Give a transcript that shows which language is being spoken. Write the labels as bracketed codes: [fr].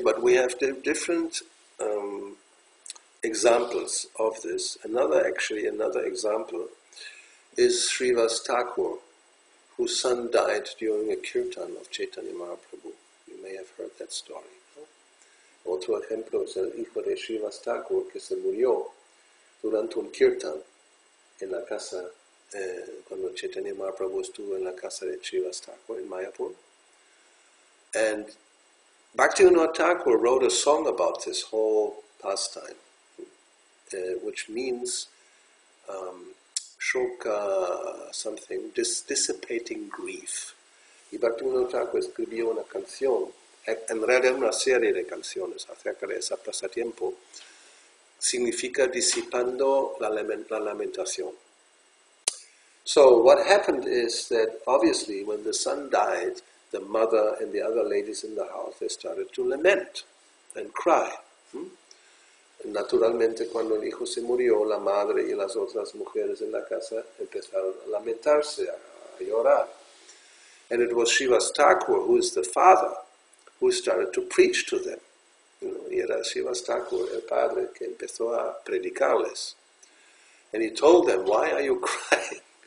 [en] But we have different examples of this. Another example is Srivas Thakur, whose son died during a kirtan of Chaitanya Mahaprabhu. You may have heard that story. [es] ¿No? Otro ejemplo es el hijo de Srivas Thakur, que se murió durante un kirtan en la casa, cuando Chaitanya Mahaprabhu estuvo en la casa de Srivas Thakur en Mayapur. [en] And Bhakti-yoga Thakur wrote a song about this whole pastime, which means shoka, something, dissipating grief. [es] Y Bhakti-yoga Thakur escribió una canción, en realidad una serie de canciones acerca de ese pasatiempo, significa disipando la lamentación. [en] So what happened is that obviously when the son died, the mother and the other ladies in the house, they started to lament and cry. [es] Naturalmente, cuando el hijo se murió, la madre y las otras mujeres en la casa empezaron a lamentarse, a llorar. [en] And it was Srivas Thakur, who is the father, who started to preach to them. [es] Y era Srivas Thakur, el padre, que empezó a predicarles. [en] And he told them, why are you crying?